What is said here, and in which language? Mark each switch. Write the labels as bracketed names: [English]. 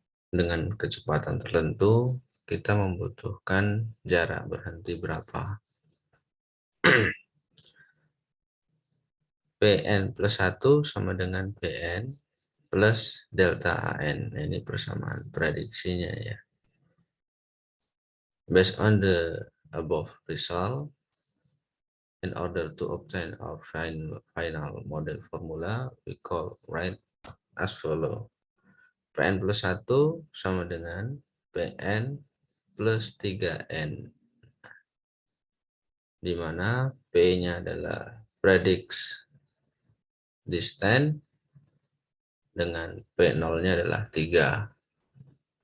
[Indonesian] Dengan kecepatan tertentu, kita membutuhkan jarak berhenti berapa. Pn plus 1 sama dengan Pn plus delta AN. Nah, ini persamaan prediksinya, ya. [English] Based on the above result, in order to obtain our final model formula, we write as follow. [Indonesian] Pn plus 1 sama dengan Pn plus 3N. Di mana P-nya adalah predicts distance dengan P0-nya adalah 3.